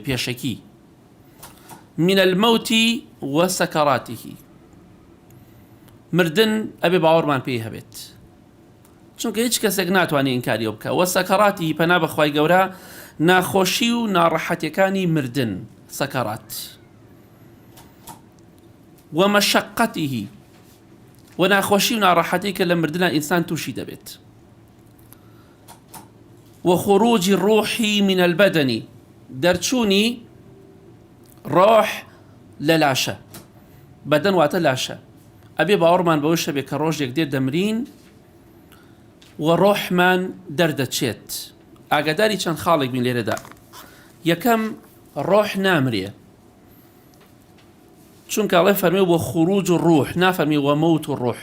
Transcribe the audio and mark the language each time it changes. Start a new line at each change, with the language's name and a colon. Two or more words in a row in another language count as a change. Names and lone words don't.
Central Kurdish: پێشەکی
Arabic: من الموت وسكراته،
Central Kurdish: مردن ئەبێ باوەڕمان پێی هەبێت، چونکە هیچ کەسێک ناتوانێت ئینکاریەوە بکە. وسەکەڕاتی پەنا بەخوای گەورە ناخۆشی و ناڕەحەتیەکانی مردن، سەکەڕات. ومەشەقەته، و ناخۆشی و ناڕەحەتی کە لە مردنە ئینسان تووشی دەبێت.
Arabic: وخروج الروح من البدن،
Central Kurdish: دەرچوونی ڕۆح لە لاشە. بەدەن واتە لاشە. ئەبێ باوەڕمان بەوە شەبێ کە ڕۆژێک دێت دەمرین و ڕۆحمان دەردەچێت. ئاگاداری چەند خاڵێک بین لێرەدا. یەکەم، ڕۆح نامرێ، چونکە ئەڵێ فەرمێ وە
Arabic: خروج و ڕوح،
Central Kurdish: نافەرمێ وە
Arabic: مەوت و ڕوح.